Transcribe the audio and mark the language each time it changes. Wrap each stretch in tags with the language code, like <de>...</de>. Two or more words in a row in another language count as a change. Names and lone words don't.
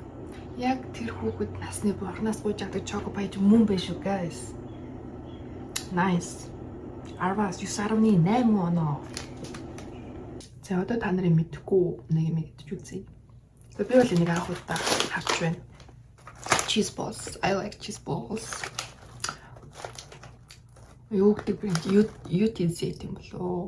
<mn>Яг тэр хүүхэд насны бурхнаас гуйж авдаг Choco Pie мөн байх шүү guys. Nice. 10-9.8 оноо. За одоо та нарын мэдхгүй нэг юм идэж үзье. Би бол энийг анх удаа харж байна.</mn> <en>Cheese balls. I like cheese balls.</en> <mn>Юу гэдэг брэнд UTZ юм болоо.</mn>